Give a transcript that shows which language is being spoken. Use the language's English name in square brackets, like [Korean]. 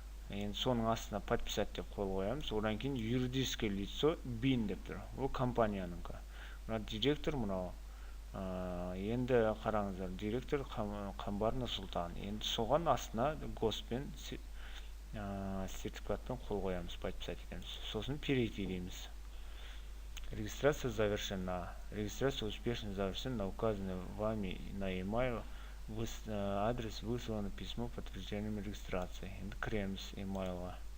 [Kazakh] Енді соның астына подписать деп қол қоямыз. Одан кейін юридическое лицо бин деп тұр. Ол компаниянікі. Мына директор мынау. Енді қараңыздар, директор Қамбар Нұрсұлтан. Енді соған астына госпен сертификатпен қол қоямыз, подписать етеміз. Сосын перейти дейміз. [Russian] Регистрация завершена. Регистрация успешно завершена на указанный вами на e-mail адрес выслано письмо подтверждением регистрации. [Kazakh] Енді кіреміз e-mailға.